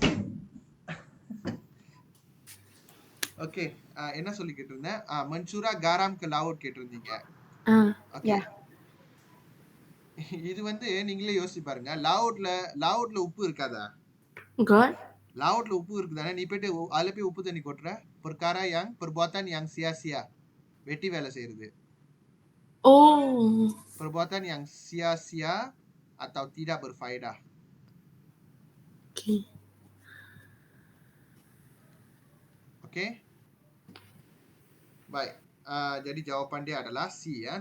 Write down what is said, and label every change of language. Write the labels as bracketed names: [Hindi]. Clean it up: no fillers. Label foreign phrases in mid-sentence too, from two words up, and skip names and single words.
[Tamil] ஓகே, என்ன சொல்லி கேட்டிருந்தேன்? [Malay] mencurah garam ke laut [Tamil] கேட்டிருந்தீங்க. ஓகே. [English] Yeah. [Tamil] இது வந்து நீங்களே யோசிச்சு பாருங்க. lautல உப்பு இருக்காதா? [English] God? [Tamil] lautல உப்பு இருக்குதானே? நீ போயிட்டு அதுல போய் உப்பு தண்ணி கொட்டுற. [Malay] perkara yang perbuatan yang sia-sia. [Tamil] வெட்டி வேலை செய்யறது. Oh. [Malay] Perbuatan yang sia-sia atau tidak berfaedah. [English] Okay. Okey. [Malay] Baik. Jadi jawapan dia adalah C ya.